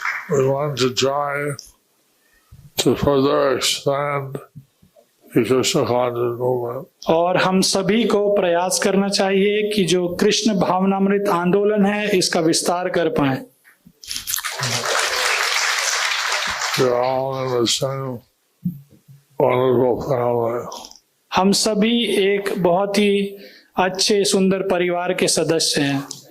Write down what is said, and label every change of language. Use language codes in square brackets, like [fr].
[en] We want to try to further expand the Krishna conscious movement. [hi] और हम सभी को प्रयास करना चाहिए कि जो कृष्ण भावनामृत आंदोलन है इसका विस्तार कर पाए। [en] We're all in the same wonderful family. [hi] हम सभी एक बहुत ही अच्छे सुंदर परिवार के सदस्य हैं।